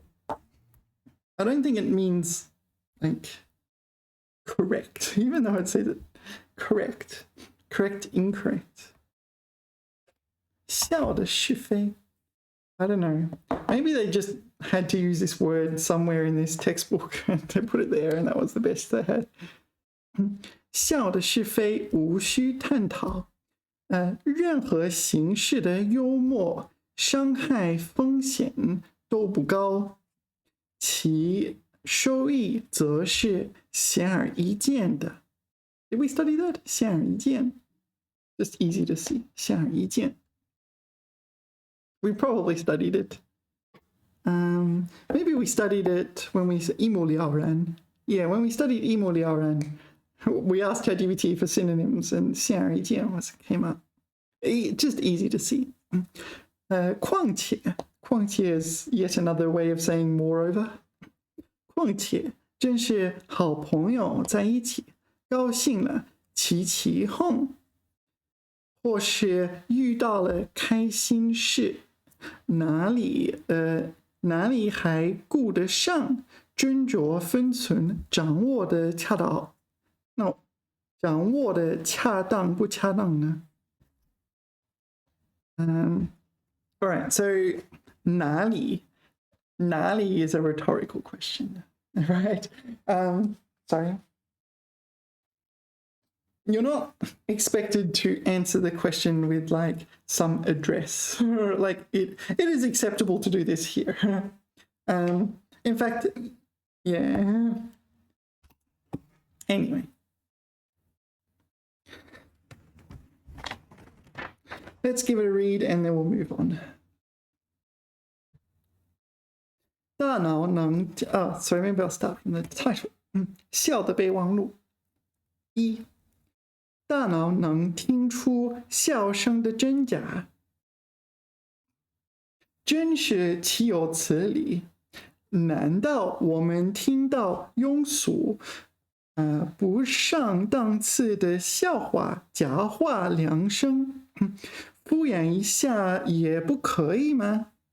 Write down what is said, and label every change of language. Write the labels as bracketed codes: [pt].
[en] I don't think it means like correct, even though it says it correct, incorrect. [zh] 笑的是非. [en] I don't know. Maybe they just had to use this word somewhere in this textbook and they put it there and that was the best they had. [zh] 笑的是非无需探讨. 任何形式的幽默伤害风险都不高。其收益则是显而易见的。 [en] Did we study that? [zh] 显而易见 [en] Just easy to see. 显而易见 We probably studied it. Maybe we studied it when we 一目了然 Yeah, when we studied 一目了然 we asked ChatGPT for synonyms and 显而易见 came up. Just easy to see. 况且 is yet another way of saying moreover. [zh] 况且真是好朋友在一起，高兴了齐齐哄，或是遇到了开心事，哪里还顾得上斟酌分寸，掌握的恰当？掌握的恰当不恰当呢？ [en] All right, so 哪里 is a rhetorical question, right? Sorry. You're not expected to answer the question with like some address. Like it is acceptable to do this here. In fact, yeah. Anyway. Let's give it a read and then we'll move on. [zh] 大脑能 [en] sorry, maybe I'll start from the title. [zh] 笑的备忘录。1. 大脑能听出笑声的真假。真是岂有此理！难道我们听到庸俗、不上档次的笑话、假话、良声，敷衍一下也不可以吗？